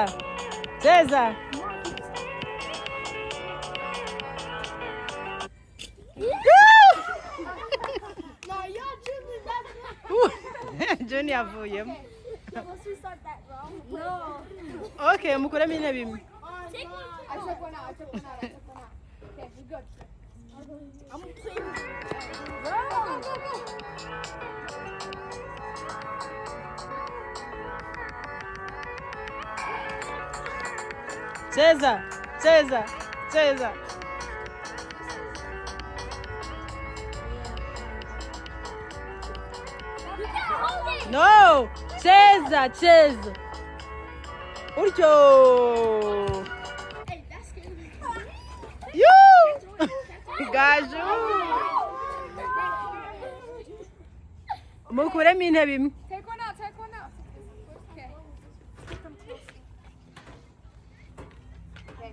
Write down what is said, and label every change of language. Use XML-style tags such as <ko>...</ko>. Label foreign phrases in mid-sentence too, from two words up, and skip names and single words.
<rw>Cheza. Junior avuye.</rw> <en>Unless we start that wrong. No.</en> <rw>Okay, mukuremo intebe imwe.</rw> <en>I took one out. Okay, we're good. I'm gonna play with you. Go.</en> <sw>Cheza, cheza, cheza. No, cheza, cheza.</sw> <rw>Uryo.</rw> <en>Hey, that's good.</en> <rw>You. Gaju. Mukuremo intebe imwe.</rw> <en>Take one out. Okay. Okay.</en>